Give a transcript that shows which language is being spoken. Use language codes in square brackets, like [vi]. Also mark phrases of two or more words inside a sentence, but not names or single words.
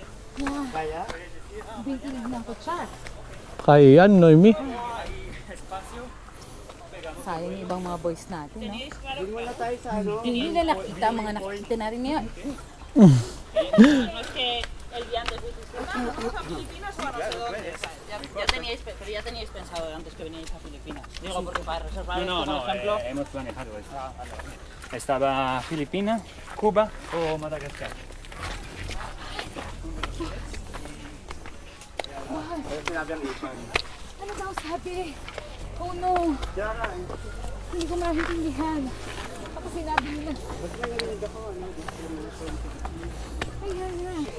[tl] Bintinig ko siya. Kaya yan, Noemi. Sayang yung ibang mga boys natin, no? Hindi nila nakita, mga nakikita na rin ngayon. [es] Ya teníais pensado antes que veníais a Filipinas. Digo, porque para reservar esto, por ejemplo... hemos manejado esto. Estaba Filipinas, Cuba o Madagascar. [tl] Ano daw sabi? [en] Oh no! [tl] Hindi ko maintindihan. Ako sinabi nila. Ayan na.